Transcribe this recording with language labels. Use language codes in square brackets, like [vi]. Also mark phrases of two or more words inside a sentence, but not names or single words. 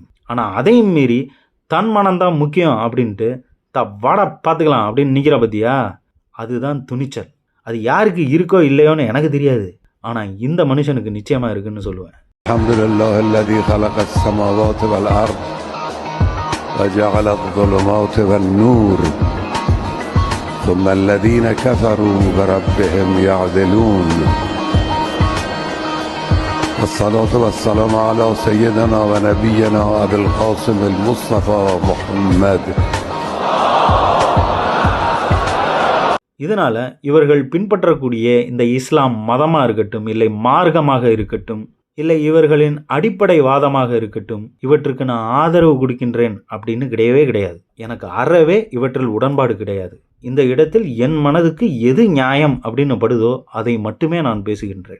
[ta] ஆனால் அதையும் மீறி தன் மனம்தான் முக்கியம் அப்படின்ட்டு வாடா பார்த்துக்கலாம் அப்படின்னு நிற்கிற பத்தியா, அதுதான் துணிச்சல். அது யாருக்கு இருக்கோ இல்லையோன்னு எனக்கு தெரியாது, ஆனால் இந்த மனுஷனுக்கு நிச்சயமாக இருக்குன்னு சொல்லுவேன். [ar] الحمد لله الذي خلق السماوات والأرض وجعل الظلمات والنور ثم الذين كفروا بربهم يعدلون والصلاة والسلام على سيدنا ونبينا أبي القاسم المصطفى محمد. [ta] இதனால் இவர்கள் பின்பற்றக்கூடிய இந்த இஸ்லாம் மதமாக இருக்கட்டும், இல்லை மார்க்கமாக இருக்கட்டும், இல்லை இவர்களின் அடிப்படை வாதமாக இருக்கட்டும், இவற்றுக்கு நான் ஆதரவு கொடுக்கின்றேன் அப்படின்னு கிடையவே கிடையாது. எனக்கு அறவே இவற்றில் உடன்பாடு கிடையாது. இந்த இடத்தில் என் மனதுக்கு எது நியாயம் அப்படின்னு படுதோ அதை மட்டுமே நான் பேசுகின்றேன்.